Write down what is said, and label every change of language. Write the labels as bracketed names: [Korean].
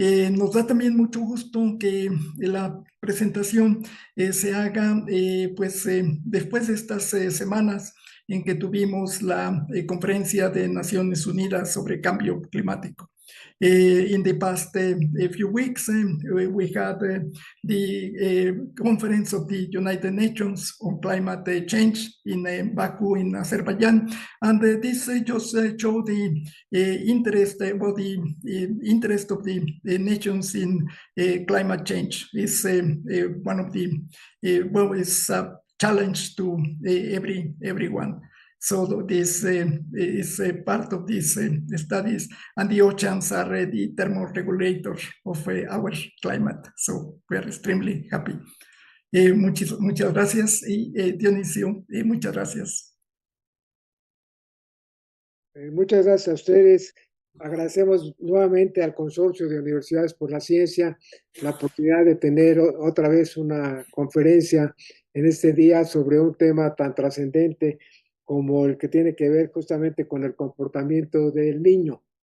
[Spanish] Nos da también mucho gusto que la presentación se haga después de estas semanas en que tuvimos la conferencia de Naciones Unidas sobre cambio climático. [English] In the past few weeks, we had the conference of the United Nations on climate change in Baku in Azerbaijan, and this just showed the interest, the interest of the nations in climate change. Is one of the it's a challenge to everyone. So this is part of these studies, and the oceans are the thermoregulators of our climate. So we are extremely happy. [Spanish] Muchas gracias, y Dionisio, muchas gracias. Muchas gracias a ustedes. Agradecemos nuevamente al Consorcio de Universidades por la Ciencia la oportunidad de tener otra vez una conferencia en este día sobre un tema tan trascendente como el que tiene que ver justamente con el comportamiento del niño.